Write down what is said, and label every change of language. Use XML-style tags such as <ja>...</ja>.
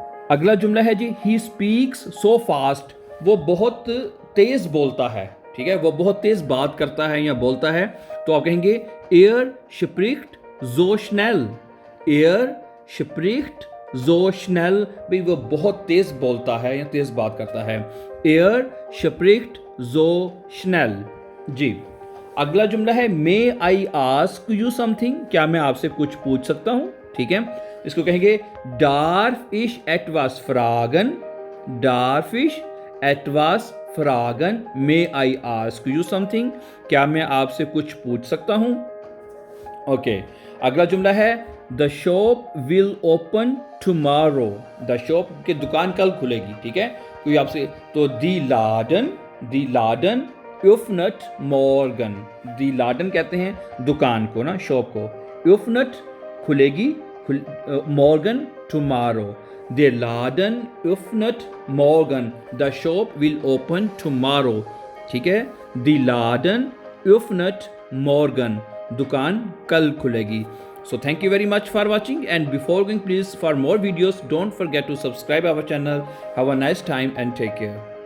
<hi>अगला जुमला है जी</hi> <en>he speaks so fast,</en> <hi>वो बहुत तेज बोलता है। ठीक है, वो बहुत तेज बात करता है या बोलता है, तो आप कहेंगे</hi> <de>एयर स्प्रिcht so schnell। एयर स्प्रिcht so schnell,</de> <hi>भाई वो बहुत तेज बोलता है या तेज बात करता है।</hi> <de>एयर स्प्रिcht so schnell।</de> <hi>जी, अगला जुमला है</hi> <en>may I ask you something,</en> <hi>क्या मैं आपसे कुछ पूछ सकता हूँ। ठीक है, इसको कहेंगे</hi> <de>darf ich etwas fragen। darf ich etwas fragen,</de> <en>may I ask you something,</en> <hi>क्या मैं आपसे कुछ पूछ सकता हूँ।</hi> <en>okay,</en> <hi>अगला जुमला है</hi> <en>the shop will open tomorrow।</en> <hi>the shop के दुकान कल खुलेगी। ठीक है, कोई आपसे, तो</hi> <de>die Laden öffnet morgen।</de> <hi>die Laden कहते हैं दुकान को ना, शॉप को, öffnet खुलेगी, morgen tomorrow।</hi> <de>der Laden öffnet morgen,</de> <en>the shop will open tomorrow।</en> <hi>ठीक है,</hi> <de>die Laden öffnet morgen,</de> <hi>दुकान कल खुलेगी।</hi> <en>So thank you very much for watching, and before going, please, for more videos don't forget to subscribe our channel. Have a nice time and take care.</en>